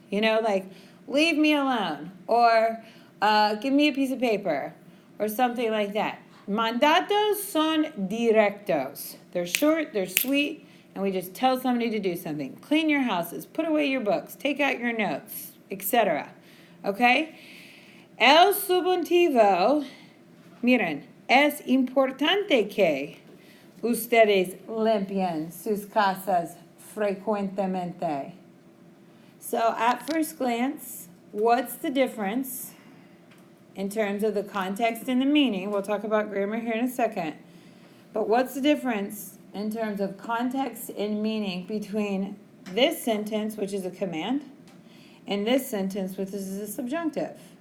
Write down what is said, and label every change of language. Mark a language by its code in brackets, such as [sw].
[en] You know, like, leave me alone. Or give me a piece of paper. Or something like that. [es] Mandatos son directos. [en] They're short, they're sweet, and we just tell somebody to do something. Clean your houses, put away your books, take out your notes, etc. Okay? [es] El subjuntivo, miren, es importante que ustedes limpian sus casas frecuentemente. [en] So at first glance, what's the difference in terms of the context and the meaning? We'll talk about grammar here in a second. But what's the difference in terms of context and meaning between this sentence, which is a command, and this sentence, which is a subjunctive?